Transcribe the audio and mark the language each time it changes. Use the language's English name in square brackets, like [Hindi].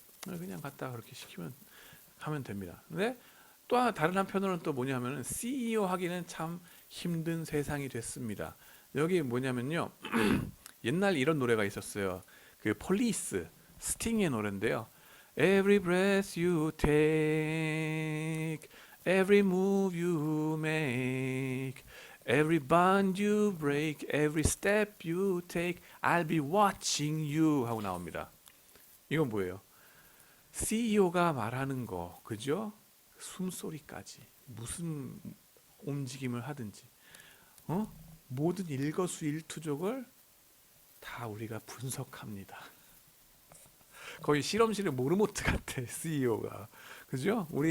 [Korean] 그냥 갖다 그렇게 시키면 하면 됩니다. 근데 또 다른 한편으로는 또 뭐냐면은 CEO 하기는 참 힘든 세상이 됐습니다. 여기 뭐냐면요. 옛날 이런 노래가 있었어요. 그 폴리스, 스팅의 노래인데요. [English] Every breath you take, every move you make, every bond you break, every step you take, I'll be watching you [Korean] 하고 나옵니다. 이건 뭐예요? CEO가 말하는 거, 그죠? 숨소리까지 무슨 움직임을 하든지 모든 일거수일투족을 다 우리가 분석합니다. 거의 실험실의 모르모트 같아, CEO가. 그죠?